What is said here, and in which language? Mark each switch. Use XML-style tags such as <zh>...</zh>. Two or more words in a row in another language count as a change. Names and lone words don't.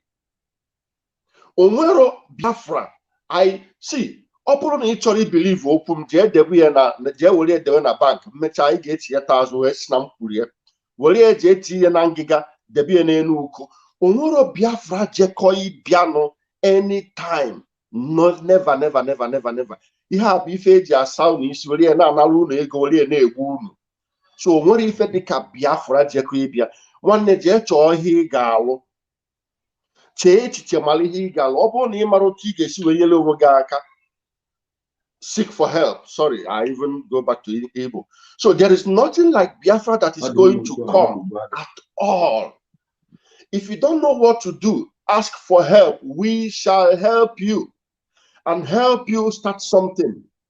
<ig>Onwero Biafra.</ig> <en>I see.</en> <ig>Ọ bụrụ na ị chọrọ ibelieve okwu m, jee were edewe na bank, mmecha anyị ga-eti ya taa azụ wee si na m kwuru ya. Were ya jee tinye na ngịga, debe ya n'elu uko. Onwero Biafra jekọ ịbịanụ anytime.</ig> <en>No, never.</en> <ig>Ihe a bụ ife eji asa unu isi, were ya na-anara unu ego, were ya na-egbu unu. So onwere ife dịka Biafra jekọ ịbịa. Nwanne jee chọọ ihe ị ga-alụ. Chee echiche mara ihe ị ga-alụ. Ọ bụrụ na ị mara otu ị ga-esi wee nyere onwe gị aka,</ig> <en>seek for help. Sorry, I even go back to Igbo. So there is nothing like Biafra that is going to come at all. If you don't know what to do, ask for help. We shall help you and help you start something.</en>